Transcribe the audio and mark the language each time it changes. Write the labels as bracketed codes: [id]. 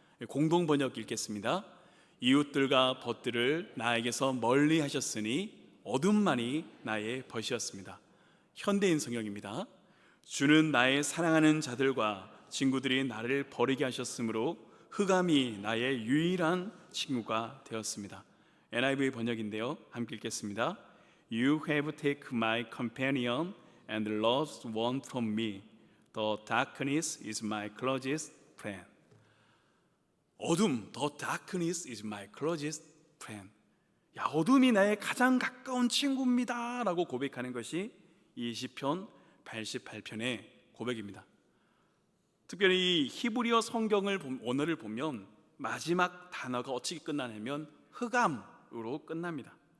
[ko] 공동 번역 읽겠습니다. 이웃들과 벗들을 나에게서 멀리 하셨으니 어둠만이 나의 벗이었습니다. 현대인 성경입니다. 주는 나의 사랑하는 자들과 친구들이 나를 버리게 하셨으므로 흑암이 나의 유일한 친구가 되었습니다. NIV 번역인데요, 함께 읽겠습니다. [en] You have taken my companion and lost one from me. The darkness is my closest friend. 어둠, the darkness is my closest friend. [ko] 야, 어둠이 나의 가장 가까운 친구입니다 라고 고백하는 것이 이 시편 88편의 고백입니다. 특별히 히브리어 성경을 원어를 보면 마지막 단어가 어떻게 끝나냐면 흑암으로 끝납니다.